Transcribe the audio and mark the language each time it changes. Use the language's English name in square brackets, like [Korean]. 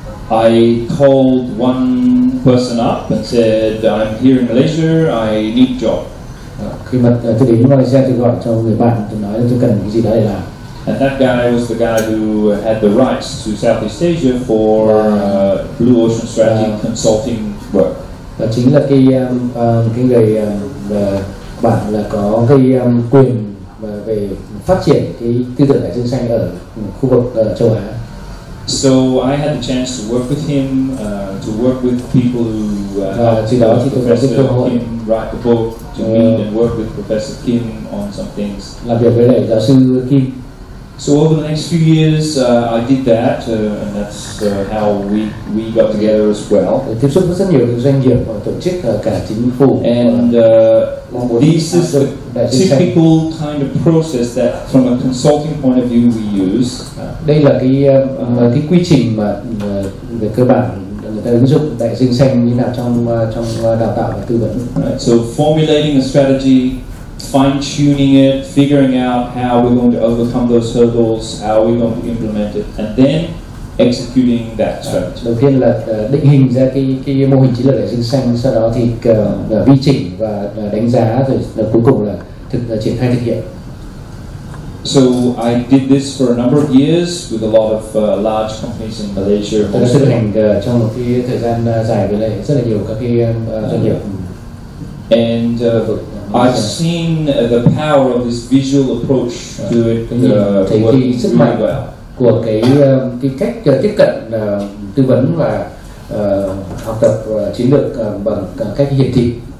[English] I called one person up and said, I'm here in Malaysia, I need a job. [Vietnamese] Khi mà tôi đến Malaysia tôi gọi cho người bạn, tôi nói là tôi cần cái gì đó để làm. [English] And that guy was the guy who had the rights to Southeast Asia for Blue Ocean Strategy consulting work. [Vietnamese] Và chính là cái người bạn là có cái quyền về phát triển cái tư tưởng đại dương xanh ở khu vực châu Á. [English] So I had the chance to work with him, to work with people who helped Professor Kim write the book, to meet and work with Professor Kim on some things. [Vietnamese] Làm việc với lại giáo sư Kim. [English] So over the next few years, I did that, and that's how we got together as well. [Vietnamese] Tiếp xúc với rất nhiều doanh nghiệp và tổ chức cả chính phủ. [English] And this is the typical kind of process that, from a consulting point of view, we use. [Vietnamese] Đây là cái quy trình mà về cơ bản người ta ứng dụng đại dương xanh như nào trong đào tạo và tư vấn. [English] Right. So formulating a strategy, fine-tuning it, figuring out how we're going to overcome those hurdles, how we're going to implement it, and then executing that strategy. [Vietnamese] Đầu tiên là định hình ra cái mô hình chiến lược đại dương xanh, sau đó thì vi chỉnh và đánh giá, rồi cuối cùng là triển khai thực hiện. [English] So I did this for a number of years with a lot of large companies in Malaysia. [Vietnamese] Tôi đã thực hành trong một cái thời gian dài với lại rất là nhiều các cái doanh nghiệp. [English] And I've seen the power of this visual approach to it working really well. [Vietnamese] Của cái cách tiếp cận tư vấn và học tập chiến lược bằng cách hiển thị.